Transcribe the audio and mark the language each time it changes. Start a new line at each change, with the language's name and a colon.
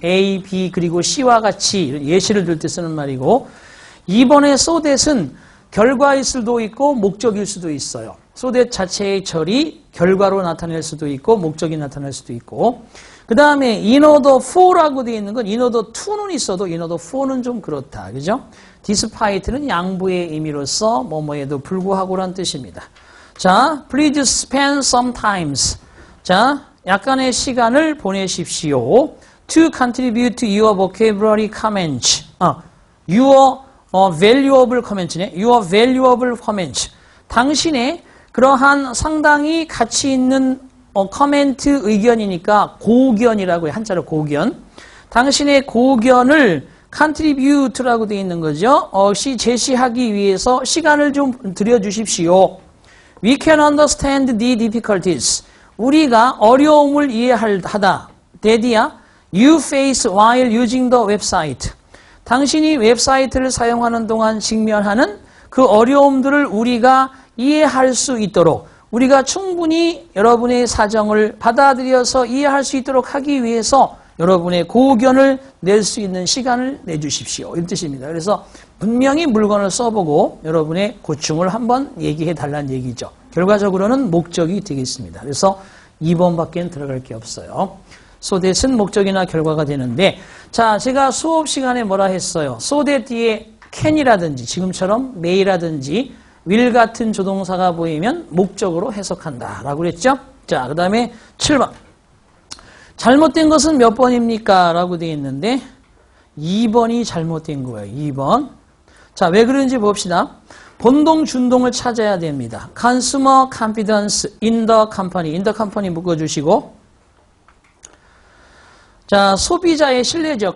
Korean: A, B 그리고 C와 같이 예시를 들 때 쓰는 말이고 2번의 so that은 결과일 수도 있고 목적일 수도 있어요. so that 자체의 절이 결과로 나타낼 수도 있고 목적이 나타날 수도 있고 그 다음에 in order for라고 되어 있는 건 in order to는 있어도 in order for는 좀 그렇다. 그죠? despite는 양보의 의미로서 뭐뭐에도 불구하고란 뜻입니다.
English: 자, please spend some times.
Korean: 자, 약간의 시간을 보내십시오.
English: To contribute to your vocabulary comments. Your valuable comments네. Your valuable comments.
Korean: 당신의 그러한 상당히 가치 있는 커멘트 의견이니까 고견이라고 해요. 한자로 고견. 당신의 고견을 contribute라고 되어 있는 거죠. 제시하기 위해서 시간을 좀 들여주십시오.
English: We can understand the difficulties.
Korean: 우리가 어려움을 이해하다.
English: Dad야, you face while using the website.
Korean: 당신이 웹사이트를 사용하는 동안 직면하는 그 어려움들을 우리가 이해할 수 있도록 우리가 충분히 여러분의 사정을 받아들여서 이해할 수 있도록 하기 위해서 여러분의 고견을 낼 수 있는 시간을 내주십시오. 이 뜻입니다. 그래서 분명히 물건을 써보고 여러분의 고충을 한번 얘기해 달라는 얘기죠. 결과적으로는 목적이 되겠습니다. 그래서 2번밖에 들어갈 게 없어요. so that은 목적이나 결과가 되는데 자, 제가 수업 시간에 뭐라 했어요? so that 뒤에 can이라든지 지금처럼 may라든지 will 같은 조동사가 보이면 목적으로 해석한다 라고 그랬죠? 자, 그 다음에 7번. 잘못된 것은 몇 번입니까? 라고 되어 있는데 2번이 잘못된 거예요. 2번. 자, 왜 그런지 봅시다. 본동, 준동을 찾아야 됩니다.
English: Consumer confidence in the company. in the company
Korean: 묶어주시고 자, 소비자의 신뢰죠.